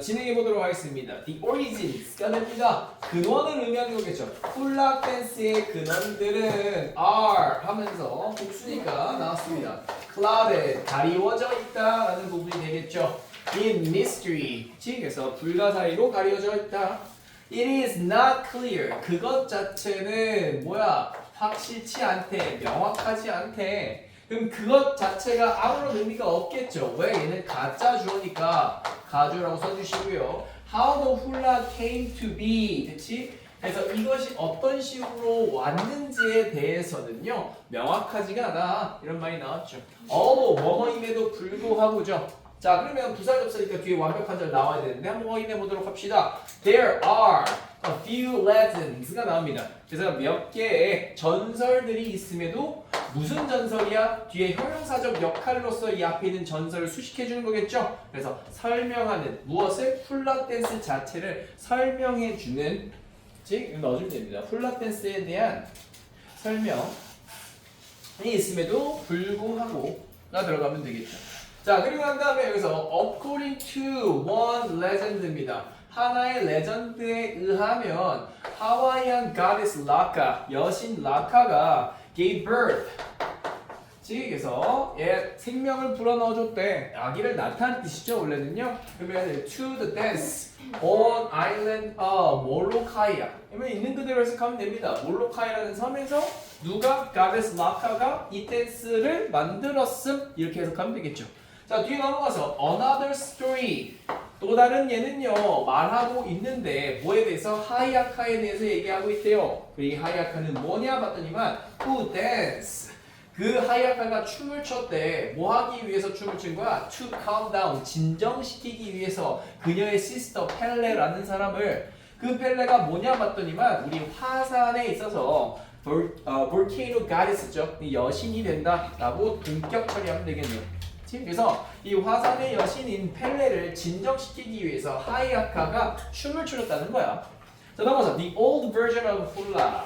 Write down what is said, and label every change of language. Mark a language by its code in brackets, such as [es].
[ko] 진행해 보도록 하겠습니다. [en] The origins [ko] 가 됩니다. 근원을 의미하는 거겠죠. 훌라 댄스의 근원들은 are 하면서 복수니까 나왔습니다. [en] clouded [ko] 가리워져 있다라는 부분이 되겠죠. [en] In mystery [ko] 그래서 불가사의로 가려져 있다. [en] It is not clear [ko] 그것 자체는 뭐야? 확실치 않대, 명확하지 않대. 그럼 그것 자체가 아무런 의미가 없겠죠. 왜? 얘는 가짜 주어니까 가주라고 써주시고요. [en] How the hula came to be, 그치? [ko] 그래서 이것이 어떤 식으로 왔는지에 대해서는요 명확하지가 않아. 이런 말이 나왔죠. 뭐뭐임에도 불구하고죠. 자, 그러면 부사 접수니까 뒤에 완벽한 절 나와야 되는데 한번 확인해 보도록 합시다. [en] There are a few legends가 나옵니다. [ko] 그래서 몇 개의 전설들이 있음에도 무슨 전설이야? 뒤에 형용사적 역할로서 이 앞에 있는 전설을 수식해 주는 거겠죠? 그래서 설명하는 무엇을? 훌라 댄스 자체를 설명해 주는 즉 넣어주면 됩니다. 훌라 댄스에 대한 설명이 있음에도 불구하고가 들어가면 되겠죠. 자, 그리고 난 다음에 여기서 [en] according to one legend [ko] 입니다. 하나의 레전드에 의하면 하와이안 goddess 라카, 여신 라카가 [en] gave birth, [ko] 즉 생명을 불어넣어줬대. 아기를 낳다는 뜻이죠, 원래는요. 그러면 [en] to the dance on island of 몰로카이아. [ko] 그러면 있는 그대로 해석하면 됩니다. 몰로카이라는 섬에서 누가 goddess 라카가 이 댄스를 만들었음, 이렇게 해석하면 되겠죠. 자, 뒤에 넘어가서 [en] another story. [ko] 또 다른 예는요 말하고 있는데 뭐에 대해서? 하이아카에 대해서 얘기하고 있대요. 이 하이아카는 뭐냐 봤더니만 [en] who dance. [ko] 그 하이아카가 춤을 췄대. 뭐 하기 위해서 춤을 춘 거야? [en] To calm down. [ko] 진정시키기 위해서 그녀의 시스터 펠레라는 사람을. 그 펠레가 뭐냐 봤더니만 우리 화산에 있어서 [en] volcano goddess [ko] 죠. 여신이 된다라고 동격 처리하면 되겠네요. 그래서 이 화산의 여신인 펠레를 진정시키기 위해서 하이아카가 춤을 추렸다는 거야. 자, 넘어서 [en] the old version of hula.